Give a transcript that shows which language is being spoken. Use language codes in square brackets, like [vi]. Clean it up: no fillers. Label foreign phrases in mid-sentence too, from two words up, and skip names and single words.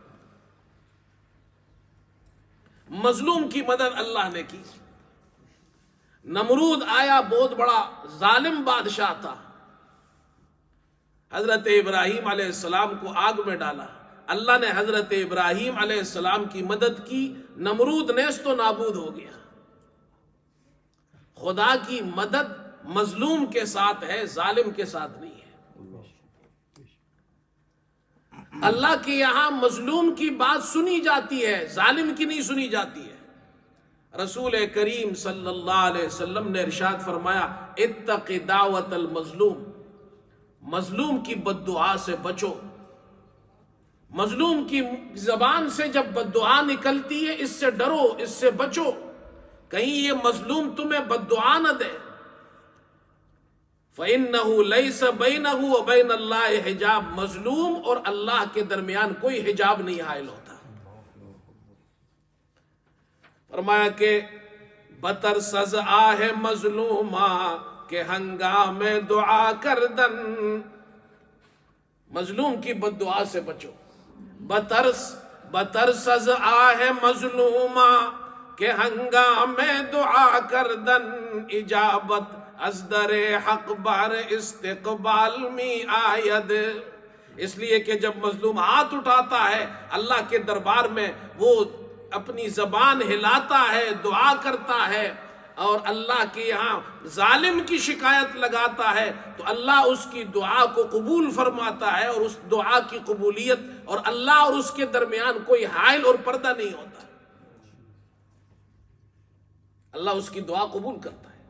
[ur] مظلوم کی مدد اللہ نے کی۔ نمرود آیا، بہت بڑا ظالم بادشاہ تھا، حضرت ابراہیم علیہ السلام کو آگ میں ڈالا، اللہ نے حضرت ابراہیم علیہ السلام کی مدد کی، نمرود نیست و نابود ہو گیا۔ خدا کی مدد مظلوم کے ساتھ ہے، ظالم کے ساتھ نہیں ہے۔ اللہ کے یہاں مظلوم کی بات سنی جاتی ہے، ظالم کی نہیں سنی جاتی ہے۔ رسول کریم صلی اللہ علیہ وسلم نے ارشاد فرمایا، [ar] اتق دعوت المظلوم، [ur] مظلوم کی بد دعا سے بچو۔ مظلوم کی زبان سے جب بد دعا نکلتی ہے، اس سے ڈرو، اس سے بچو، کہیں یہ مظلوم تمہیں بد دعا نہ دے۔ [ar] فَإِنَّهُ لَيْسَ بَيْنَهُ وَبَيْنَ اللَّهِ حجاب، [ur] مظلوم اور اللہ کے درمیان کوئی حجاب نہیں حائل ہوتا۔ فرمایا کہ [fa] بتر سز آہ مظلومہ کہ ہنگام دعا کردن، [ur] مظلوم کی بد دعا سے بچو۔ [fa] بتر سز آہ مظلومہ کہ ہنگام دعا کردن، اجابت از در حق بر استقبال می آید۔ [ur] اس لیے کہ جب مظلوم ہاتھ اٹھاتا ہے اللہ کے دربار میں، وہ اپنی زبان ہلاتا ہے، دعا کرتا ہے، اور اللہ کے یہاں ظالم کی شکایت لگاتا ہے، تو اللہ اس کی دعا کو قبول فرماتا ہے، اور اس دعا کی قبولیت اور اللہ اور اس کے درمیان کوئی حائل اور پردہ نہیں ہوتا، اللہ اس کی دعا قبول کرتا ہے۔